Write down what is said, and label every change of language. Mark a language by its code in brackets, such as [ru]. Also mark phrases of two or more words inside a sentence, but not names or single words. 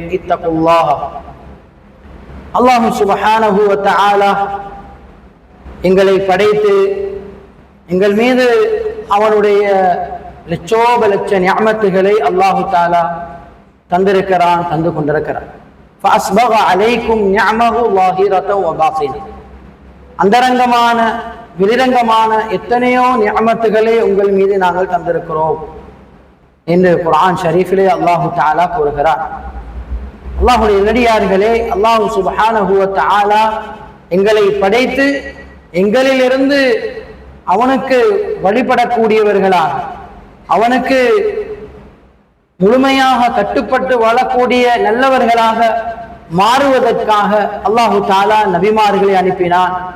[ar] اتقوا الله. الله سبحانه وتعالى [ta] எங்களை படைத்து எங்கள் மீது அவனுடைய லட்சோப லட்ச நிஅமத்துகளை [ar] الله تعالى [ta] தந்திருக்கிறான், தந்து கொண்டிருக்கிறான். [ar] فَأَسْبَغَ عَلَيْكُمْ نِعْمَهُ ظَاهِرَةً وَبَاطِنَةً. [ta] அந்தரங்கமான வெளிரங்கமான எத்தனையோ நிஅமத்துகளை உங்கள் மீது நாங்கள் தந்திருக்கிறோம் என்று குர்ஆன் ஷரீஃபிலே [ar] الله تعالى [ta] கூறுகிறார். அல்லாஹுடைய நடிகார்களே, [ar] الله سبحانه وتعالى [ta] எங்களை படைத்து எங்களிலிருந்து அவனுக்கு வழிபடக்கூடியவர்களாக, அவனுக்கு முழுமையாக கட்டுப்பட்டு வாழக்கூடிய நல்லவர்களாக மாறுவதற்காக [ar] الله تعالى [ta] நபிமார்களை அனுப்பினான்.